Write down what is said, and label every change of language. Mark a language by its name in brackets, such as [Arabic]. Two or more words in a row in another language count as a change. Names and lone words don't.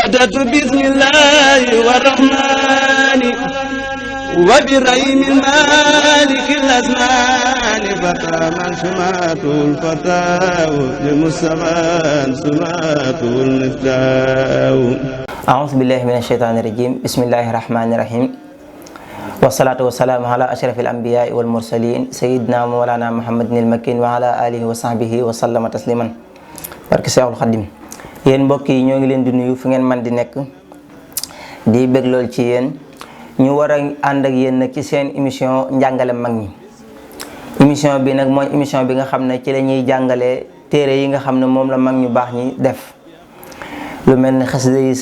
[Arabic] بدأت بسم الله والرحمن وبرحيم المالك الأزمان فتى من سماته الفتاة لمصطفى سماته المفتاح أعوذ بالله من الشيطان الرجيم بسم الله الرحمن الرحيم والصلاة والسلام على أشرف الأنبياء والمرسلين سيدنا مولانا محمد المكين وعلى آله وصحبه وسلم تسليما [Wolof] barke Seexul Xadim yéen mbokk yi ñoo ngi leen di nuyu fu ngeen man di nekk di bëgg lool ci yéen ñu war a ànd ak yéen nag ci seen émission njàngale mag ñi. émission bi nag mooy émission bi nga xam ne ci la ñuy jàngalee téere yi nga xam ne moom la mag ñu baax ñi def lu mel ne xasida yi